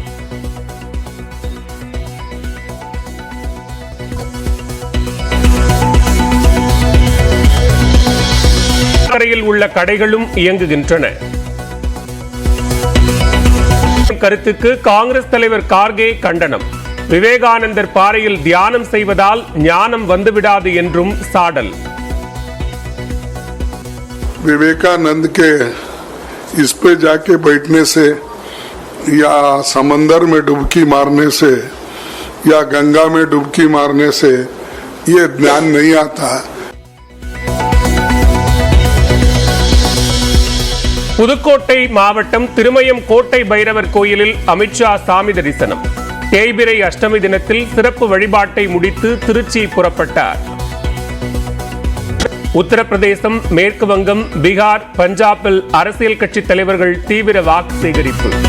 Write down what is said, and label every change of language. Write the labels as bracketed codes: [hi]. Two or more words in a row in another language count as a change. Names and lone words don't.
[ta] கரையில் உள்ள கடைகளும் இயங்குகின்றன. கருத்துக்கு காங்கிரஸ் தலைவர் கார்கே கண்டனம். விவேகானந்தர் பாறையில் தியானம் செய்வதால் ஞானம் வந்துவிடாது என்றும் சாடல். [hi] विवेकानंद के इस पे जाके बैठने से या समंदर में डुबकी मारने से या गंगा में डुबकी मारने से ये ज्ञान नहीं आता है. [ta] புதுக்கோட்டை மாவட்டம் திருமயம் கோட்டை பைரவர் கோயிலில் அமித்ஷா சாமி தரிசனம். தேய்பிறை அஷ்டமி தினத்தில் சிறப்பு வழிபாட்டை முடித்து திருச்சி புறப்பட்டார். உத்தரப்பிரதேசம், மேற்கு வங்கம், பீகார், பஞ்சாபில் அரசியல் கட்சி தலைவர்கள் தீவிர வாக்கு சேகரிப்பு.